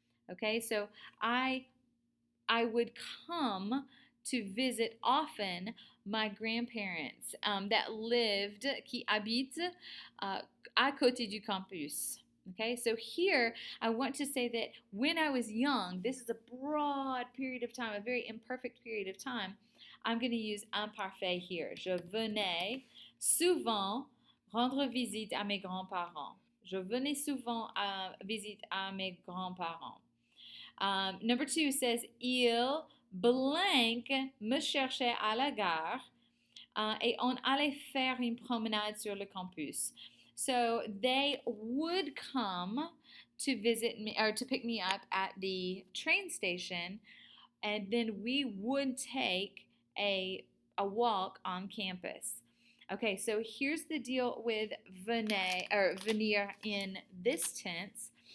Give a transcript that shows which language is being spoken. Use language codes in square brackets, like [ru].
[en] Okay, so I would come to visit often my grandparents that lived, [fr] qui habitent à côté du campus. [en] Okay, so here I want to say that when I was young, this is a broad period of time, a very imperfect period of time. I'm going to use imparfait here. [fr] Je venais souvent rendre visite à mes grands-parents. Je venais souvent visite à mes grands-parents. [en] Number 2 says, [fr] il blank me cherchait à la gare et on allait faire une promenade sur le campus. [en] So they would come to visit me or to pick me up at the train station, and then we would take a walk on campus. Okay, so here's the deal with venir in this tense.